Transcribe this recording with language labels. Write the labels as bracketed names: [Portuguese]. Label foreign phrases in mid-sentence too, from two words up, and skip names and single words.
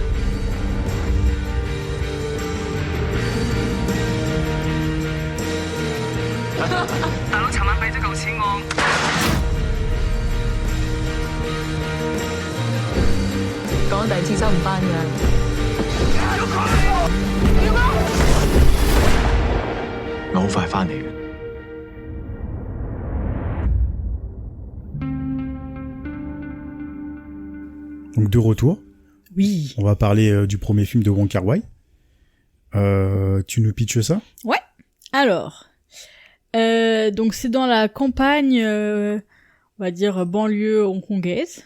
[Cantonese] 大佬尋晚俾咗嚿錢我。講第二次收唔翻㗎。我好快翻嚟嘅。 [French] Donc de retour. Oui. On va parler du premier film de Wong Kar-wai. Tu nous pitches ça? Ouais. Alors, donc c'est dans la campagne, on va dire banlieue hongkongaise.